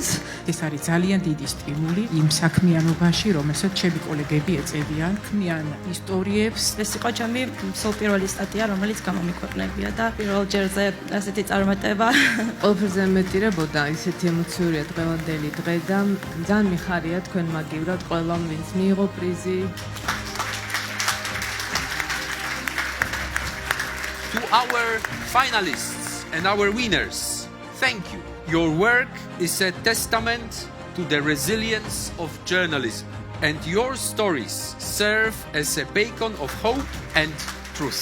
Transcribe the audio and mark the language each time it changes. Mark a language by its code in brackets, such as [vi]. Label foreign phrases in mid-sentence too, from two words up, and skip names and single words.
[ka] ეს არის ძალიან დიდი სტიმული იმ საქმიანობაში, რომელსაც ჩემი კოლეგები ეწევიან, ქმნიან ისტორიებს. ეს იყო ჩემი სულ პირველი სტატია, რომელიც გამომიქვეყნებია და პირველ ჯერზე ასეთი წარმატება. ყველაფერზე მეტირებოდა, ისეთი ემოციურია დღევანდელი დღე და ძალიან მიხარია თქვენ მაგივრად ყველამ, ვინც მიიღო პრიზი. [en] To our finalists and our winners, thank you. Your work is a testament to the resilience of journalism, and your stories serve as a beacon of hope and truth.